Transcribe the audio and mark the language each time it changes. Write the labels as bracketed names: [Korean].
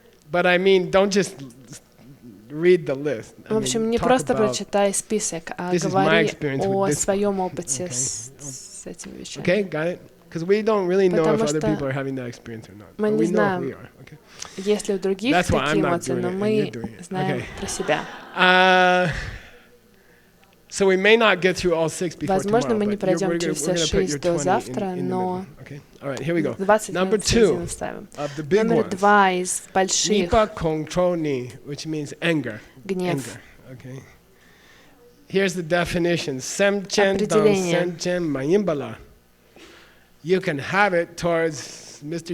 [English] But I mean, don't just read the list. [Russian] В общем, не просто прочитай список, а говори о своем опыте с этими вещами. [English] Okay, got it? Because we don't really know if other people are having that experience or not. [Russian] Мы не знаем, есть ли у других такие эмоции, но мы знаем про себя. [English] So we may not get through all 6 before [Russian] Возможно, мы не [English] tomorrow, [Russian] пройдем через все 6 до завтра, но 20 [English] Number 2 of the big [Russian] Номер [English] ones. [Russian] 2 из больших. [English] Nipa Kongtroni, which means anger. [Russian] Гнев. [English] Okay. Here's the definition. [Tibetan] Semchen dan senchen mayimbala. [English] You can have it towards Mr.